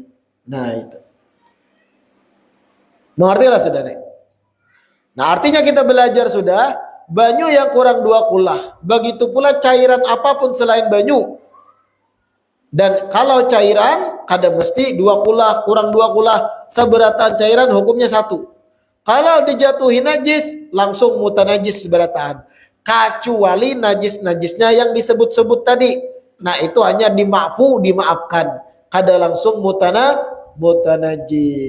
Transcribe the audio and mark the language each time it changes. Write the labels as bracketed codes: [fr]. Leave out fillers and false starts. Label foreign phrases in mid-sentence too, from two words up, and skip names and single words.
[bjn] Nah itu. Mengertilah saudara. Nah artinya kita belajar sudah. Banyu yang kurang 2 kula. Begitu pula cairan apapun selain banyu. Dan kalau cairan, kada mesti 2 kula, kurang 2 kula. Seberatan cairan hukumnya 1. Kalau dijatuhi najis, langsung muta najis seberatan. Kecuali najis-najisnya yang disebut-sebut tadi. Nah itu hanya dimaafu, dimaafkan. Kada langsung muta najis.